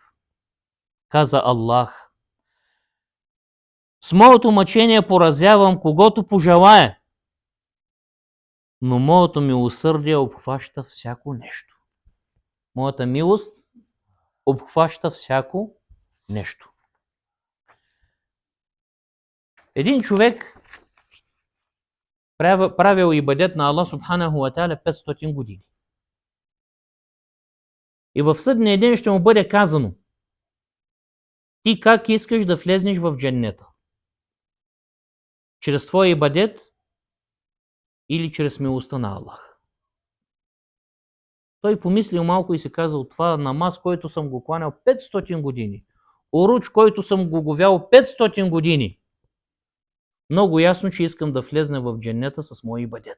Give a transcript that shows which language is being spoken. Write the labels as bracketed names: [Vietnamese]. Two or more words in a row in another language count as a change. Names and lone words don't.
[Bulgarian] Каза Аллах: с моето мъчение поразявам когото пожелая, но моето милосърдие обхваща всяко нещо. Моята милост обхваща всяко нещо. Един човек правил ибадет на Аллах [Arabic] سبحانه وتعالى [Bulgarian] 500 години. И в съдния ден ще му бъде казано: ти как искаш да влезнеш в дженнета? Чрез твоя ибадет или чрез милостта на Аллах? Той помислил малко и се казал: това намаз, който съм го кланял 500 години, уруч, който съм го говял 500 години, много ясно, че искам да влезна в дженнета с моя ибадет.